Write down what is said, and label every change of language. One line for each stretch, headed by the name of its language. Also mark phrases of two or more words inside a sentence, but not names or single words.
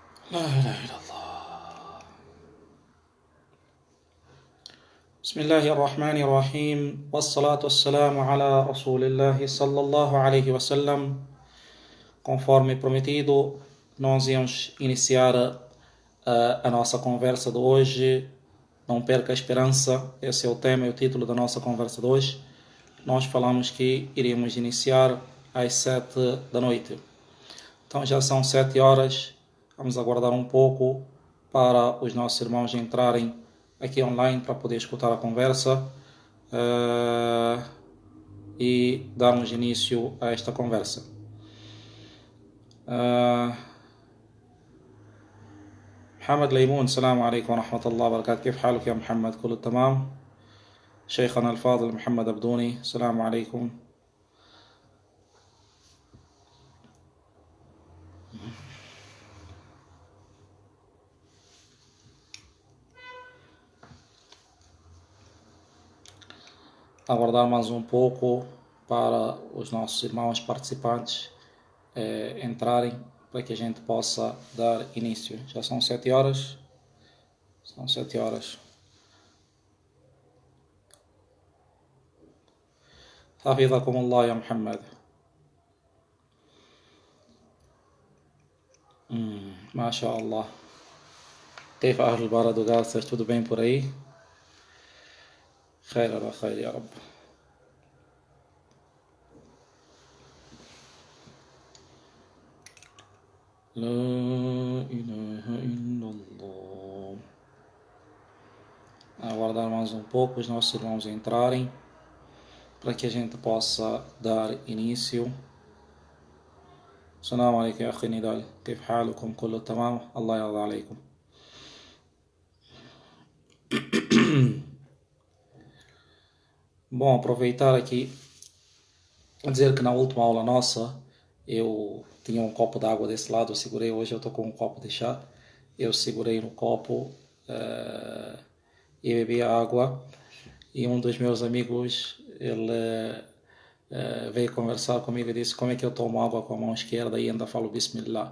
Arabic: لا إله إلا الله. بسم الله الرحمن الرحيم والصلاة والسلام على رسول الله صلى الله عليه وسلم.
Portuguese: Conforme prometido, nós íamos iniciar a nossa conversa de hoje. Não perca a esperança, esse é o tema e o título da nossa conversa de hoje. Nós falamos que iríamos iniciar às 7 da noite. Então já são 7 horas. Vamos aguardar um pouco para os nossos irmãos entrarem aqui online para poder escutar a conversa e darmos início a esta conversa.
Arabic: محمد ليمون، السلام عليكم ورحمة الله وبركاته. كيف حالك يا محمد؟ كله تمام؟ شيخنا الفاضل محمد أبدوني، السلام عليكم.
Portuguese: Aguardar mais um pouco para os nossos irmãos participantes entrarem, para que a gente possa dar início. Já são 7 horas. São 7 horas.
Arabic: حفظكم الله يا محمد. ما شاء الله. كيف أهل البلد وقاسة؟
Portuguese: tudo bem por aí؟
Arabic: خير على خير يا رب. لا إله إلا الله.
Portuguese: Aguardar mais um pouco os nossos irmãos entrarem, para que a gente possa dar início.
Arabic: السلام عليكم يا أخي نضال، كيف حالكم؟ كله تمام؟ الله يرضى عليكم.
Portuguese: Bom, aproveitar aqui a dizer que na última aula nossa eu tinha um copo d'água desse lado, eu segurei. Hoje eu estou com um copo de chá, eu segurei no copo e bebi a água, e um dos meus amigos, ele veio conversar comigo e disse: como é que eu tomo água com a mão esquerda e ainda falo Bismillah?